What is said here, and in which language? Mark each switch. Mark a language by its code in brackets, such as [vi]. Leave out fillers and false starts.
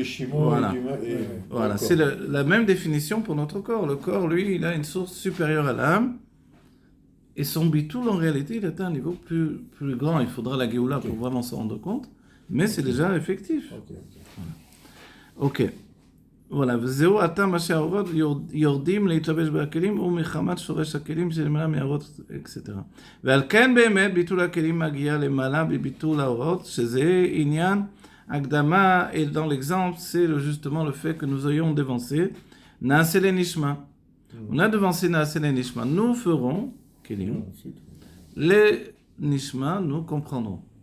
[fr] Voilà, voilà. C'est la même définition pour notre corps. Le corps, lui, il a une source supérieure à l'âme, et son bitoul, en réalité, il atteint un niveau plus grand. Il faudra la Géoula pour vraiment s'en rendre compte, mais c'est déjà effectif. Ok. Voilà. [he] וזהו עתה מה שהאורות יורדים להתלבש בכלים ומחמת שורש הכלים שלמעלה מהאורות, etc. ועל כן באמת ביטול הכלים מגיע למעלה בביטול האורות, שזה עניין הקדמה, [fr] et dans l'exemple, c'est justement le fait que nous ayons devancé Naase Lenishma. On a devancé Naase Lenishma. Nous ferons kelim. Les Nishma, nous comprendrons.